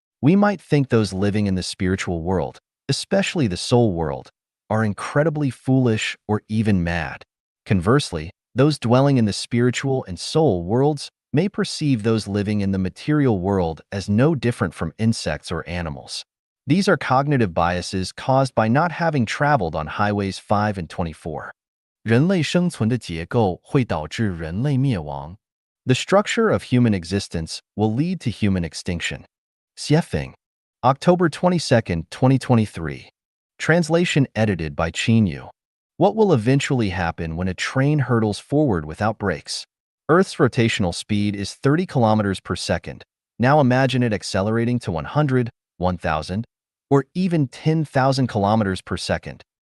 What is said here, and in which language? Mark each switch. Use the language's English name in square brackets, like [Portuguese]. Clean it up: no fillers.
[English] We might think those living in the spiritual world, especially the soul world, are incredibly foolish or even mad. Conversely, those dwelling in the spiritual and soul worlds may perceive those living in the material world as no different from insects or animals. These are cognitive biases caused by not having traveled on highways 5 and 24. [Chinese] 人类生存的结构会导致人类灭亡。 [English] The structure of human existence will lead to human extinction. Xiefeng, October 22, 2023. Translation edited by Qin Yu. What will eventually happen when a train hurtles forward without brakes? Earth's rotational speed is 30 kilometers per second. Now imagine it accelerating to 100, 1,000, or even 10,000 kilometers per second.